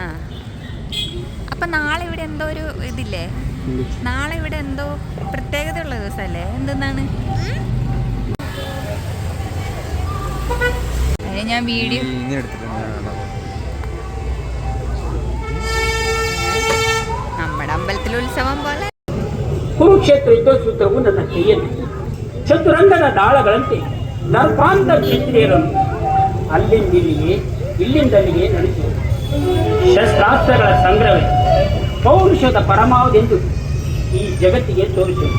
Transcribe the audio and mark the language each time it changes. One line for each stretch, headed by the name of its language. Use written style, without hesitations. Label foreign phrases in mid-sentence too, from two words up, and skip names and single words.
Malayalam: അപ്പൊ നാളെ ഇവിടെ എന്തോ ഒരു ഇതില്ലേ, നാളെ ഇവിടെ എന്തോ പ്രത്യേകതയുള്ള ദിവസമല്ലേ? എന്തെന്നാണ് ഞാൻ വീഡിയോ നമ്മുടെ അമ്പലത്തിലെ ഉത്സവം പോലെ.
Kannada: ಕುರುಕ್ಷೇತ್ರ ಯುದ್ಧಸೂತ್ರವು ನನ್ನ ಕೈಯಲ್ಲಿ ಚತುರಂಗದ ದಾಳಗಳಂತೆ ದರ್ಪಾಂತ ಕ್ಷತ್ರಿಯರನ್ನು ಅಲ್ಲಿಂದಿಲ್ಲಿಗೆ ಇಲ್ಲಿಂದಲ್ಲಿಗೆ ನಡೆಸುವುದು ಶಸ್ತ್ರಾಸ್ತ್ರಗಳ ಸಂಗ್ರಹವೇ ಪೌರುಷದ ಪರಮಾವಧೆಂದು ಈ ಜಗತ್ತಿಗೆ ತೋರಿಸುವುದು.